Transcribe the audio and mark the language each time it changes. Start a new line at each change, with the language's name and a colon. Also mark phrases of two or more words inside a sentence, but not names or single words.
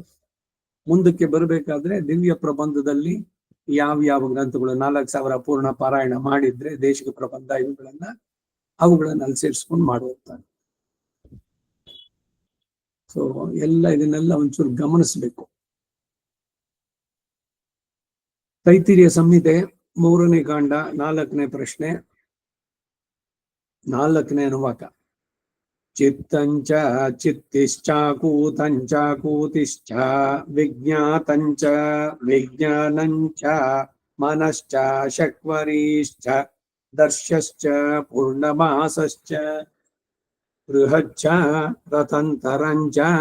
Kannada: ಮುಂದಕ್ಕೆ ಬರಬೇಕಾದ್ರೆ ದಿವ್ಯ ಪ್ರಬಂಧದಲ್ಲಿ ಯಾವ ಗ್ರಂಥಗಳು 4,000 ಪೂರ್ಣ ಪಾರಾಯಣ ಮಾಡಿದ್ರೆ ದೇಶಿಕ ಪ್ರಬಂಧ ಅವುಗಳನ್ನ ಅಲ್ಲಿ ಸೇರಿಸ್ಕೊಂಡು ಮಾಡುವಂತ. ಸೊ ಇದನ್ನೆಲ್ಲ ಒಂಚೂರು ಗಮನಿಸ್ಬೇಕು. ತೈತಿರಿಯ ಸಂಹಿತೆ 3ನೇ ಕಾಂಡ 4ನೇ ಪ್ರಶ್ನೆ 4ನೇ ಅನುವಾಕ.
Sanskrit: ಚಿತ್ತಂಚ ಚಿತ್ತಿಶ್ಚಾಕೂತಂಚ ಕೂತಿಶ್ಚ ವಿಜ್ಞಾತಂಚ ವಿಜ್ಞಾನಂಚ ಮನಶ್ಚ ಶಕ್ವರೀಶ್ಚ ದರ್ಶಶ್ಚ ಪೂರ್ಣಮಾಸಶ್ಚ ಬೃಹಚ್ಚ ರಥಂತರಂಚ